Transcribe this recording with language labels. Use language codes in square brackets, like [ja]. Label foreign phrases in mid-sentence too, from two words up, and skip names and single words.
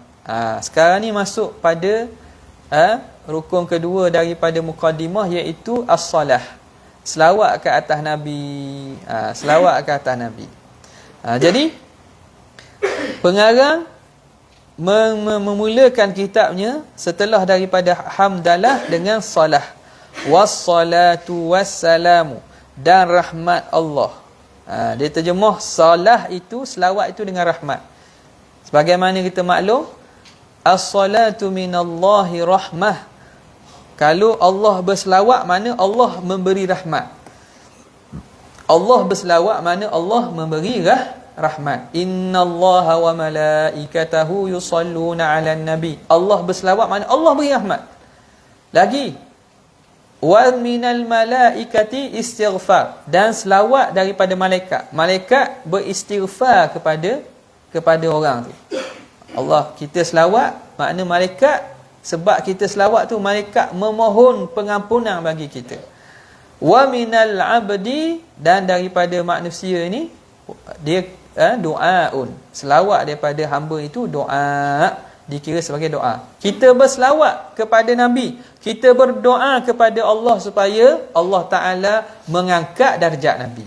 [ms] Sekarang ni masuk pada rukun kedua daripada muqaddimah, iaitu as-salah. Selawat ke atas Nabi. Selawat ke atas Nabi. Jadi pengarang memulakan kitabnya setelah daripada hamdalah dengan salah. [ar] والصلاة والسلام, [ms] dan rahmat Allah. Dia terjemah salah itu, selawat itu dengan rahmat. Sebagaimana kita maklum, [ar] الصلاة من الله رحمة. [ms] Kalau Allah berselawat, mana Allah memberi rahmat. Allah berselawat, mana Allah memberi rahmat. [ar] إن الله وملائكته يصلون على النبي. [ms] Allah berselawat, mana Allah beri rahmat. Lagi, [ar] ومن الملائكة استغفار, [ms] dan selawat daripada malaikat. Malaikat beristighfar kepada orang tu. Allah, kita selawat, makna malaikat, sebab kita selawat tu malaikat memohon pengampunan bagi kita. [ar] ومن العبد, [ms] dan daripada manusia ni dia doaun. Selawat daripada hamba itu doa, dikira sebagai doa. Kita berselawat kepada Nabi, kita berdoa kepada Allah supaya Allah Ta'ala mengangkat darjat Nabi.